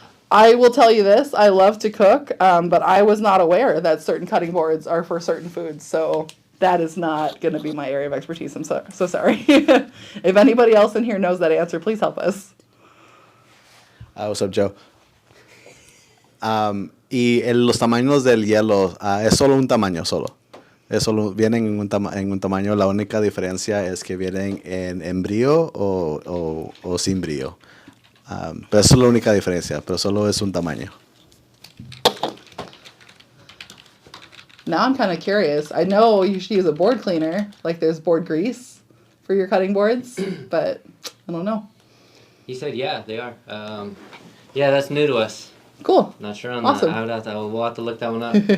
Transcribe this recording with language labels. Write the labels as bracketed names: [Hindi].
[English] I will tell you this, I love to cook, but I was not aware that certain cutting boards are for certain foods, so that is not going to be my area of expertise. I'm so sorry. If anybody else in here knows that answer, please help us. What's up, Joe? [Spanish] Los tamaños del hielo es solo un tamaño, solo. Vienen en un tamaño. La única diferencia es que vienen en brillo o sin brillo. Pero esa es la única diferencia, pero solo es un tamaño. [English] Now I'm kind of curious. I know you should use a board cleaner, like there's board grease for your cutting boards, but I don't know. He said, yeah, they are. Yeah, that's new to us. Cool. Not sure on Awesome. that. We'll have to look that one up.